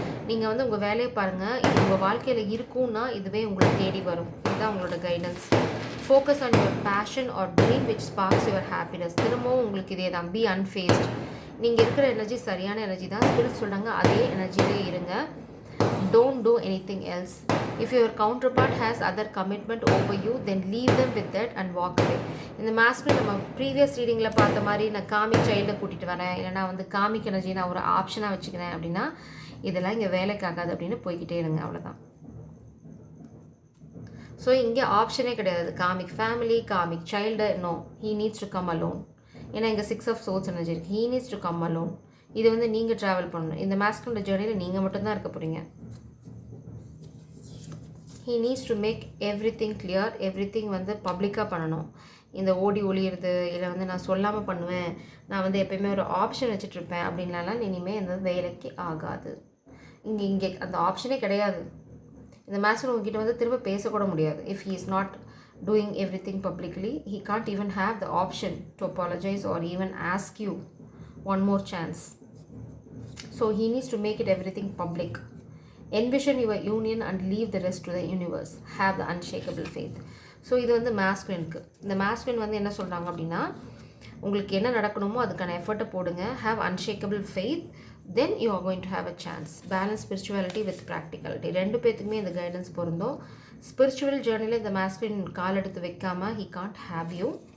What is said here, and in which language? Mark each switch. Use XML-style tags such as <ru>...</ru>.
<ta>நீங்கள் வந்து உங்கள் வேலையை பாருங்கள். இது உங்கள் வாழ்க்கையில் இருக்குன்னா இதுவே உங்களை தேடி வரும். இதுதான் உங்களோட guidance.</ta> <en>Focus on your passion or dream which sparks your happiness.</en> <ta>திரும்பவும் உங்களுக்கு இதே தான்.</ta> <en>Be unfazed.</en> <ta>நீங்கள் இருக்கிற எனர்ஜி சரியான எனர்ஜி தான். ஸ்பிரிட் சொல்கிறாங்க அதே எனர்ஜியிலே இருங்க.</ta> <en>Don't do anything else. If your counterpart has other commitment over you, then leave them with that and walk away.</en> <ta>இந்த மாஸ்க்கு நம்ம ப்ரீவியஸ் ரீடிங்கில் பார்த்த மாதிரி நான் காமிக் சைல்டை கூட்டிகிட்டு வரேன், இல்லைனா வந்து காமிக் எனர்ஜி நான் ஒரு ஆப்ஷனாக வச்சுக்கிறேன் அப்படின்னா இதெல்லாம் இங்கே வேலைக்காகாது அப்படின்னு போய்கிட்டே இருங்க. அவ்வளோதான்.</ta> <en>so</en> <ta>இங்கே ஆப்ஷனே கிடையாது.</ta> <en>Comic family, comic child, no, he needs to come alone.</en> <ta>ஏன்னா இங்கே 6 ஆஃப் சோர்ஸ் எனர்ஜி இருக்குது.</ta> <en>He needs to come alone.</en> <ta>இது வந்து நீங்கள் ட்ராவல் பண்ணணும். இந்த மாஸ்கோட ஜேர்னியில் நீங்கள் மட்டும்தான் இருக்க போகிறீங்க.</ta> <en>He needs to make everything clear. Everything</en> <ta>வந்து பப்ளிக்காக பண்ணணும். இந்த ஓடி ஒளியிறது, இல்லை வந்து நான் சொல்லாமல் பண்ணுவேன், நான் வந்து எப்போயுமே ஒரு ஆப்ஷன் வச்சுட்ருப்பேன் அப்படின்லாம் இனிமேல் இந்த வேலைக்கு ஆகாது. இங்கே அந்த ஆப்ஷனே கிடையாது. இந்த மாஸ்டர் உங்ககிட்ட வந்து திரும்ப பேசக்கூட முடியாது.</ta> <en>If he is not doing everything publicly, he can't even have the option to apologize or even ask you one more chance. So he needs to make it everything public. Envision your union and leave the rest to the universe. Have the unshakable faith.</en> <ta>So இது வந்து மாஸ்குலினுக்கு. இந்த masculine வந்து என்ன சொல்கிறாங்க அப்படின்னா உங்களுக்கு என்ன நடக்கணுமோ அதுக்கான எஃபர்ட்டை போடுங்க.</ta> <en>Have unshakable faith, then you are going to have a chance. Balance spirituality with practicality,</en> <ta>ரெண்டு பேத்துக்குமே இந்த கைடன்ஸ் பொருந்தும். ஸ்பிரிச்சுவல் ஜேர்னியில் இந்த மாஸ்குலின் கால் எடுத்து வைக்காமல்</ta> <en>He can't have you.</en>